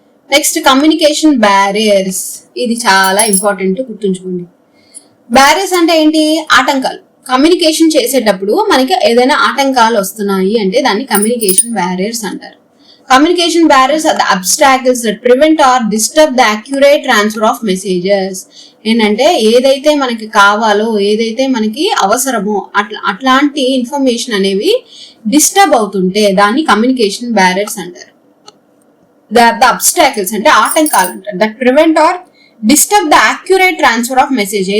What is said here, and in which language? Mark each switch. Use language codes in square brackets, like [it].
[te] Next communication barriers. ఇది చాలా important, గుర్తుంచుకోండి. బ్యారియర్స్ అంటే ఏంటి? ఆటంకాలు. కమ్యూనికేషన్ చేసేటప్పుడు మనకి ఏదైనా ఆటంకాలు వస్తున్నాయి అంటే దాన్ని కమ్యూనికేషన్ బ్యారియర్స్ అంటారు. [en] Communication barriers are the obstacles that prevent or disturb the accurate transfer of messages. [te] ఏంటంటే ఏదైతే మనకి కావాలో, ఏదైతే మనకి అవసరమో అట్లాంటి ఇన్ఫర్మేషన్ అనేవి డిస్టర్బ్ అవుతుంటే దాన్ని కమ్యూనికేషన్ బ్యారియర్స్ అంటారు. [en] the obstacles [te] అంటే ఆటంకాలు అంటారు. [en] That prevent or disturb the accurate transfer of message.